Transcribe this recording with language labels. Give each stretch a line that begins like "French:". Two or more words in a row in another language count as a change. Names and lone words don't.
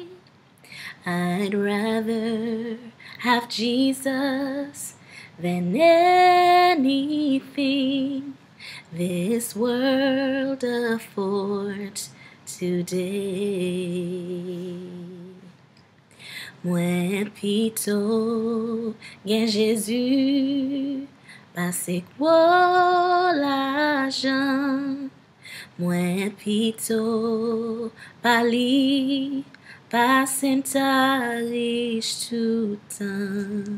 English: I'd rather have Jesus than anything this world affords today.
Haitian Creole: Mwen pito gen Jezu, pase kwa l'ajan. Mwen pito pali, pasen ta riche toutan.